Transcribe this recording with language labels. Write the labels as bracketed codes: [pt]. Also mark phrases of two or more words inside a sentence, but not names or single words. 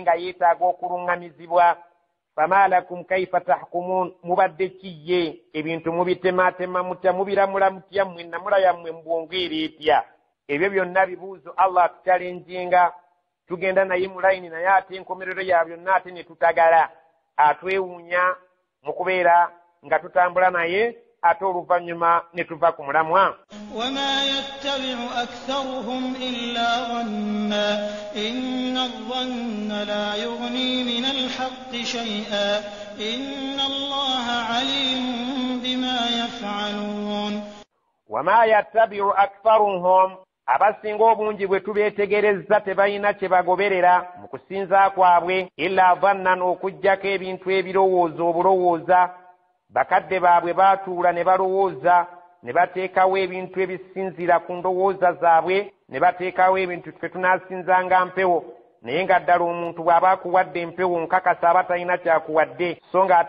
[lg] nga yeetaaga okuluŋŋamizibwa [ar] فما لكم كيف تحكمون [lg] mubadde kiye ebintu mubitematema mutya mubiramula mutya mmwe namula yammwe mbwongeera etya ebyo byonna bibuuzo Allah atutalenjinga tugenda naye mu layini naye ate enkomerero ya byonna ate ne tutagala atwewuunya mu kubeera nga tutambula naye ate oluvannyuma ne tuva ku mulamwa [ar] وما يتبع أكثرهم إلا ظنا إن الظن لا يغني من الحق شيئا إن الله عليم بما يفعلون وما يتبع أكثرهم [lg] abasinga obungi bwe tubeetegerezza tebalina kye bagoberera mu kusinza kwabwe [ar] إلا ظنا [lg] okuggyako ebintu obulowooza bakadde baabwe baatuula ne balowooza ne bateekawo ebintu ebisinzira ku ndowooza zaabwe ne bateekawo ebintu ffe tunaasinzanga mpewo naye nga ddala omuntu bw'aba akuwadde empewo nkakasa aba talina kyakuwadde so ng'ate